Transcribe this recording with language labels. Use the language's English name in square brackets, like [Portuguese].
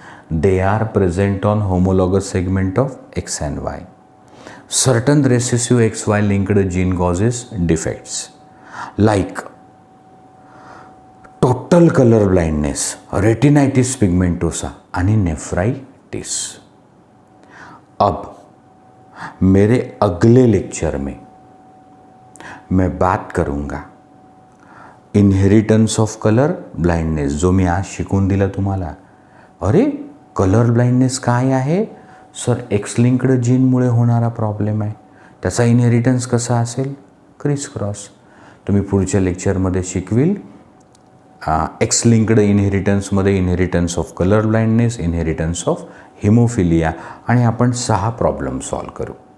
[English] They are present on homologous segment of X and Y. Certain recessive XY linked gene causes defects like total colour blindness, retinitis pigmentosa आणि nephritis. [Hindi] अब मेरे अगले lecture में मैं बात करूंगा inheritance of colour blindness, जो [Marathi] मी आज शिकून दिला तुम्हाला. अरे कलर ब्लाइंडनेस काय आहे सर? एक्स लिंक्ड जीनमुळे होणारा प्रॉब्लेम आहे. त्याचा इनहेरिटन्स कसा असेल? Criss cross. तुम्ही पुढच्या लेक्चरमध्ये शिकविल x linked इनहेरिटन्समध्ये inheritance of colour blindness, inheritance of haemophilia, आणि आपण 6 प्रॉब्लेम सॉल्व करू.